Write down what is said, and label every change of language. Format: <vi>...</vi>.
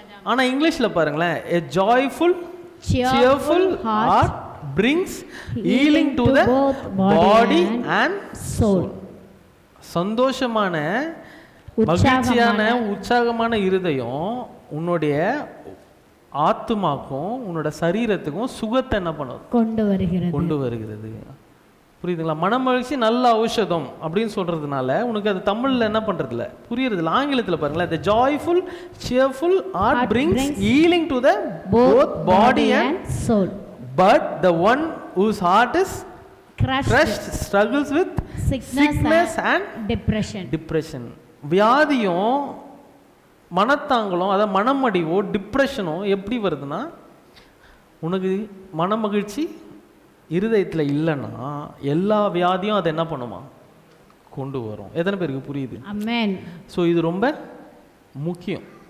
<ta>ஆனால் இங்கிலீஷில் பாருங்களேன்,</ta> <en>a joyful cheerful heart brings healing to the body and soul.</en> <ta>சந்தோஷமான மகிழ்ச்சியான உற்சாகமான இருதயம் உன்னுடைய ஆத்துமாக்கும் உன்னோட சரீரத்துக்கும் சுகத்தை என்ன பண்ணும்? கொண்டு வருகிறது. புரியுதுங்களா? மனமகிழ்ச்சி நல்ல ஔஷதம் அப்படின்னு சொல்றதுனால உனக்கு அது தமிழ்ல என்ன பண்றதுல புரியுறதுல. ஆங்கிலத்தில் பாருங்களேன்,</ta> <en>the joyful cheerful heart brings healing to the both body and soul. But the one whose heart is crushed struggles with sickness and depression.</en> <ta>வியாதியும் மனத்தாங்களும், அதாவது மனமடிவோ டிப்ரெஷனோ எப்படி வருதுன்னா, உனக்கு மனமகிழ்ச்சி இருதயத்தில் இல்லைன்னா எல்லா வியாதியும் அதை என்ன பண்ணுமா? கொண்டு வரும். எத்தனை பேருக்கு புரியுது? ஸோ இது ரொம்ப முக்கியம்.</ta>